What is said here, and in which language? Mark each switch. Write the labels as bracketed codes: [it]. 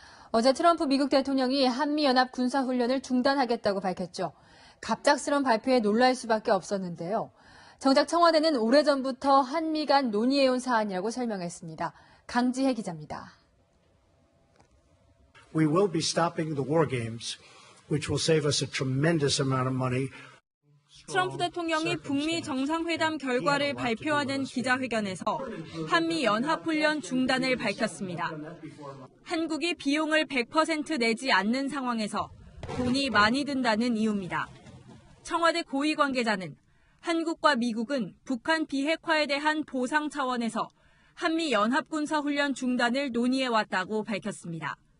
[ko] 어제 트럼프 미국 대통령이 한미연합 군사훈련을 중단하겠다고 밝혔죠. 갑작스런 발표에 놀랄 수밖에 없었는데요. 정작 청와대는 오래전부터 한미 간 논의해온 사안이라고 설명했습니다. 강지혜 기자입니다. [en] We will be stopping the war games, which will save us a tremendous amount of money. [ko] 트럼프 대통령이 북미 정상회담 결과를 발표하는 기자회견에서 한미 연합훈련 중단을 밝혔습니다. 한국이 비용을 100% 내지 않는 상황에서 돈이 많이 든다는 이유입니다. 청와대 고위 관계자는 한국과 미국은 북한 비핵화에 대한 보상 차원에서 한미 연합군사훈련 중단을 논의해왔다고 밝혔습니다.